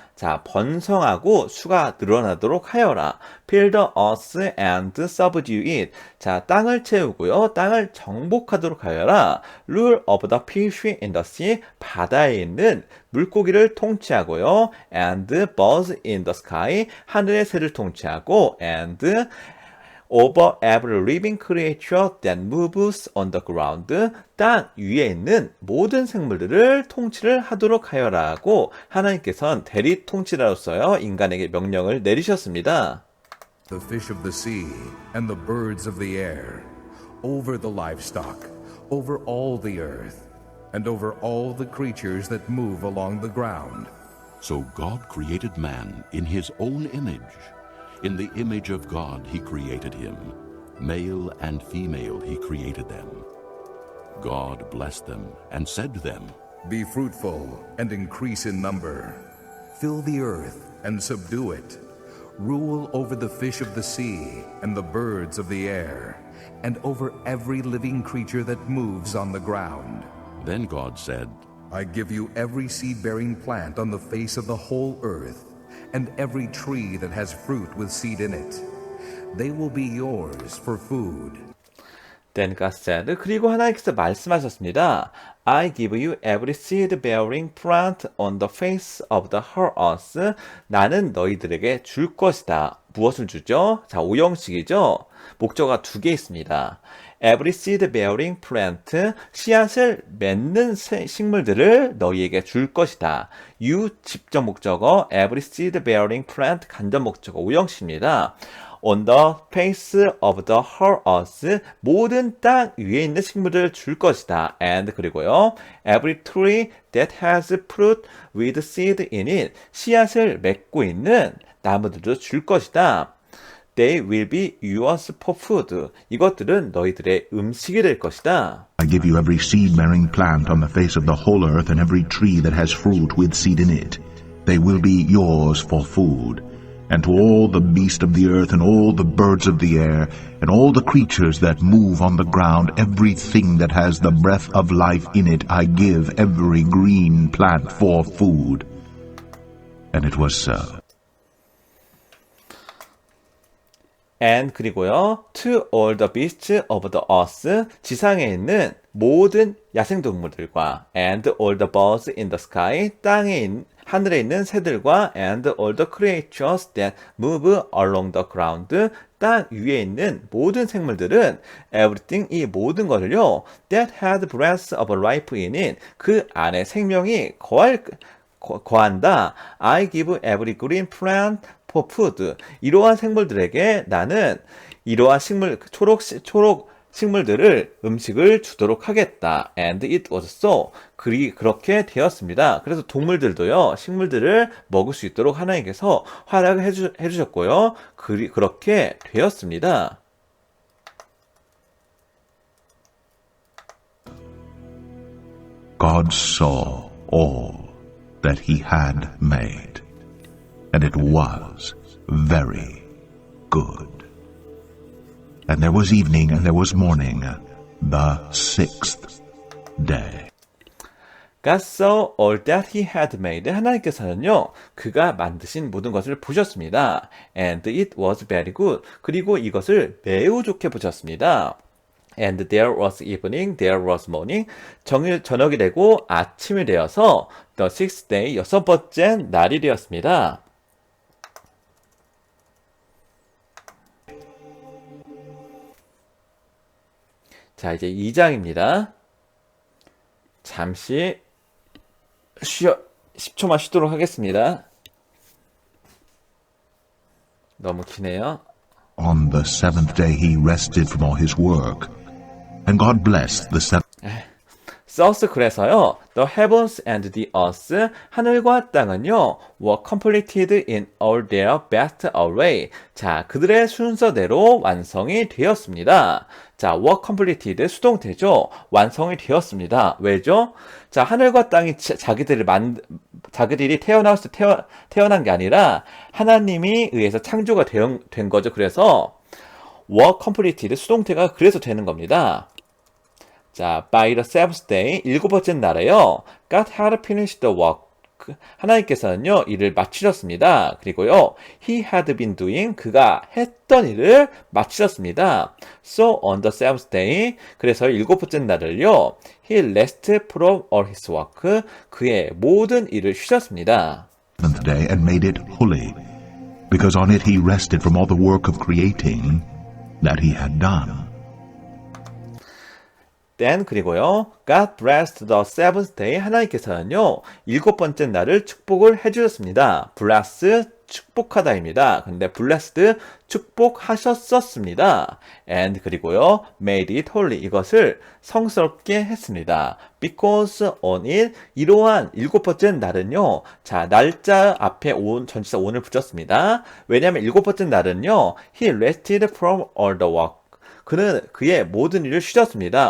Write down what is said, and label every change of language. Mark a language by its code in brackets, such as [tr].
[ko] 자, 번성하고 수가 늘어나도록 하여라. [en] Fill the earth and subdue it. [ko] 자, 땅을 채우고요. 땅을 정복하도록 하여라. [en] Rule over the fish in the sea. [ko] 바다에 있는 물고기를 통치하고요. [en] And birds in the sky. [ko] 하늘의 새를 통치하고. [en] And over every living creature that moves on the ground. [ko] 땅 위에 있는 모든 생물들을 통치를 하도록 하여라고 하나님께서는 대리 통치자로서요 인간에게 명령을 내리셨습니다. [en] The fish of the sea and the birds of the air, over the livestock, over all the earth, and over all the creatures that move along the ground. So God created man in his own image. In the image of God he created him. Male and female he created them. God blessed them and said to them, Be fruitful and increase in number. Fill the earth and subdue it. Rule over the fish of the sea and the birds of the air, and over every living creature that moves on the ground. Then God said, I give you every seed-bearing plant on the face of the whole earth, and every tree that has fruit with seed in it. They will be yours for food. Then God said, [ko] 그리고 하나님께서 말씀하셨습니다. [en] I give you every seed-bearing plant on the face of the whole earth. [ko] 나는 너희들에게 줄 것이다. 무엇을 주죠? 자, 오형식이죠? 목적어가 두 개 있습니다. [en] Every seed-bearing plant, [ko] 씨앗을 맺는 식물들을 너희에게 줄 것이다. You, 직접 목적어, [en] every seed-bearing plant, [ko] 간접 목적어, 오형식입니다. [en] On the face of the whole earth, [ko] 모든 땅 위에 있는 식물을 줄 것이다. [en] And [ko] 그리고요, [en] every tree that has fruit with seed in it, [ko] 씨앗을 맺고 있는 나무들도 줄 것이다. [en] They will be yours for food. [ko] 이것들은 너희들의 음식이 될 것이다. [en] I give you every seed-bearing plant on the face of the whole earth and every tree that has fruit with seed in it. They will be yours for food. And to all the beasts of the earth and all the birds of the air and all the creatures that move on the ground, everything that has the breath of life in it, I give every green plant for food. And it was so. And [ko] 그리고요, [en] to all the beasts of the earth, [ko] 지상에 있는 모든 야생동물들과 [en] and all the birds in the sky, [ko] 하늘에 있는 새들과 [en] and all the creatures that move along the ground, [ko] 땅 위에 있는 모든 생물들은 [en] everything, [ko] 이 모든 것을요, [en] that had breath of life in it, [ko] 그 안에 생명이 거한다. [en] I give every green plant for food. [ko] 이러한 생물들에게 나는 이러한 초록 식물들을 음식을 주도록 하겠다. [en] And it was so. [ko] 그렇게 되었습니다. 그래서 동물들도요, 식물들을 먹을 수 있도록 하나님께서 허락을 해주셨고요. 그렇게 되었습니다. [en] God saw all that he had made, and it was very good. And there was evening and there was morning, the sixth day. God saw all that he had made. [ko] 하나님께서는요, 그가 만드신 모든 것을 보셨습니다. [en] And it was very good. [ko] 그리고 이것을 매우 좋게 보셨습니다. [en] And there was evening, there was morning. [ko] 저녁이 되고 아침이 되어서 [en] the sixth day, [ko] 여섯 번째 날이 되었습니다. 자, 이제 2장입니다. 잠시 10초만 쉬도록 하겠습니다. 너무 기네요. [en] On the seventh day he rested from all his work, and God blessed the seventh. Thus [ko] 그래서요, [en] the heavens and the earth, [ko] 하늘과 땅은요, [en] were completed in all their best array. [ko] 자, 그들의 순서대로 완성이 되었습니다. 자, were completed, 수동태죠. 완성이 되었습니다. 왜죠? 자, 하늘과 땅이 자기들이 태어났을 때 태어난 게 아니라 하나님이 의해서 창조가 된 거죠. 그래서 were completed, 수동태가 그래서 되는 겁니다. [en] 자, by the seventh day, [ko] 일곱 번째 날에요. [en] God had finished the work. [ko] 하나님께서는요, 일을 마치셨습니다. 그리고요, [en] he had been doing, [ko] 그가 했던 일을 마치셨습니다. [en] So on the seventh day, [ko] 그래서 일곱 번째 날을요, [en] he rested from all his work, [ko] 그의 모든 일을 쉬셨습니다. [en] Seventh day and made it holy, because on it he rested from all the work of creating that he had done. Then [ko] 그리고요, [en] God blessed the seventh day. [ko] 하나님께서는요, 일곱 번째 날을 축복을 해주셨습니다. bless, 축복하다입니다. 근데 blessed, 축복하셨었습니다. [en] And [ko] 그리고요, [en] made it holy. [ko] 이것을 성스럽게 했습니다. [en] Because on it, [ko] 이러한 일곱 번째 날은요, 자, 날짜 앞에 전치사 on을 붙였습니다. 왜냐하면 일곱 번째 날은요, [en] he rested from all the work. [ko] 그는 그의 모든 일을 쉬셨습니다.